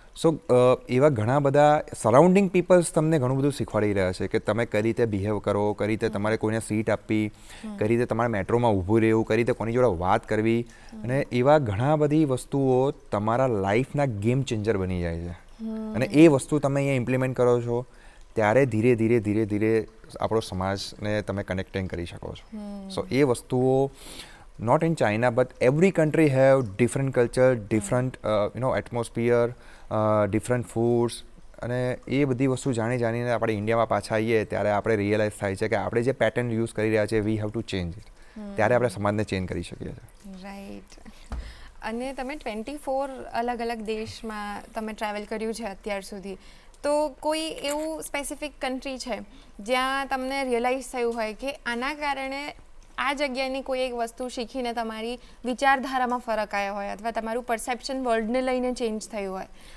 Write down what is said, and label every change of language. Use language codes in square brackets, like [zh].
[gu] સો એવા ઘણા બધા સરાઉન્ડિંગ પીપલ્સ તમને ઘણું બધું શીખવાડી રહ્યા છે કે તમે કઈ રીતે બિહેવ કરો, કઈ રીતે તમારે કોઈને સીટ આપવી, કઈ રીતે તમારે મેટ્રોમાં ઊભું રહેવું, કઈ રીતે કોની જોડે વાત કરવી. અને એવા ઘણા બધી વસ્તુઓ તમારા લાઈફના ગેમ ચેન્જર બની જાય છે. અને એ વસ્તુ તમે અહીંયા ઇમ્પ્લિમેન્ટ કરો છો ત્યારે ધીરે ધીરે આપણો સમાજને તમે કનેક્ટિંગ કરી શકો છો. [en] so [gu] એ વસ્તુઓ [en] not in China, but every country have different culture, different atmosphere, different foods. [gu] અને એ બધી વસ્તુ જાણીને આપણે ઇન્ડિયામાં પાછા આવીએ ત્યારે આપણે રિયલાઇઝ થાય છે કે આપણે જે પેટર્ન યુઝ કરી રહ્યા છીએ, [en] We have to change it. [gu] ત્યારે આપણે સમાજને ચેન્જ કરી શકીએ છીએ. રાઈટ. અને તમે 24 અલગ અલગ દેશમાં તમે ટ્રાવેલ કર્યું છે અત્યાર સુધી, તો કોઈ એવું સ્પેસિફિક કન્ટ્રી છે જ્યાં તમને રિયલાઇઝ થયું હોય કે આના કારણે આ જગ્યાની કોઈ એક વસ્તુ શીખીને તમારી વિચારધારામાં ફરક આવ્યો હોય, અથવા તમારું પરસેપ્શન વર્લ્ડને લઈને ચેન્જ થયું હોય?